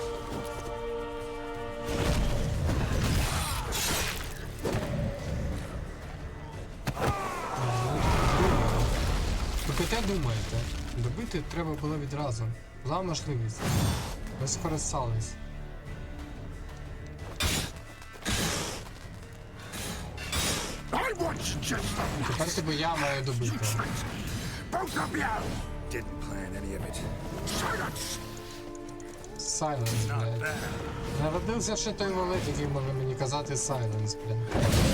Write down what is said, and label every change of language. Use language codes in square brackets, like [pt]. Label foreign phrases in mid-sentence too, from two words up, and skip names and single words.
[uk] Ви те думаєте, добити треба було відразу. Була можливість. Ви скористались. [en] I want justice. [uk] Тепер тебе я маю добити. [en] Both of you. Didn't plan any of it. [uk] Сайленс, блядь. Народився ще той волик, який може мені казати сайленс, блядь.